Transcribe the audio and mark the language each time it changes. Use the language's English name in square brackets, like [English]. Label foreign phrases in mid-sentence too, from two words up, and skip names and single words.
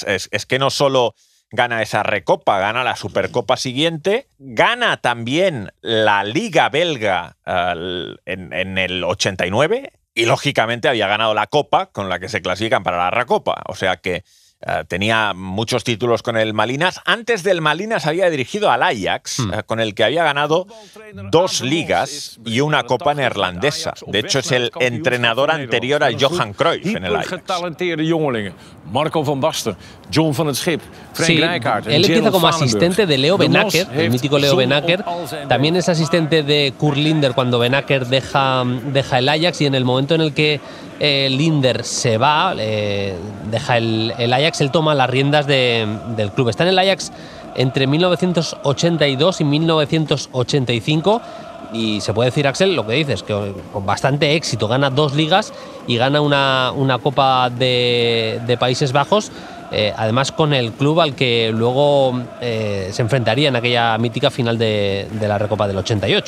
[Spanish] Es que no solo gana esa Recopa, gana la Supercopa siguiente, gana también la Liga Belga en el 89 y lógicamente había ganado la Copa con la que se clasifican para la Recopa. O sea que tenía muchos títulos con el Malinas. Antes del Malinas había dirigido al Ajax, con el que había ganado 2 ligas y una Copa neerlandesa. De hecho, es el entrenador anterior a Johan Cruyff en el Ajax. Marco van Basten, John van het Schip, Frank Rijkaard. Él empieza como asistente de Leo Benaker, el mítico Leo Benaker. También es asistente de Kurt Linder cuando Benaker deja el Ajax, y en el momento en el que Linder se va, deja el Ajax, él toma las riendas del club. Está en el Ajax entre 1982 y 1985 y se puede decir, Axel, lo que dices, que con bastante éxito gana 2 ligas y gana una Copa de Países Bajos, además con el club al que luego se enfrentaría en aquella mítica final de la Recopa del 88.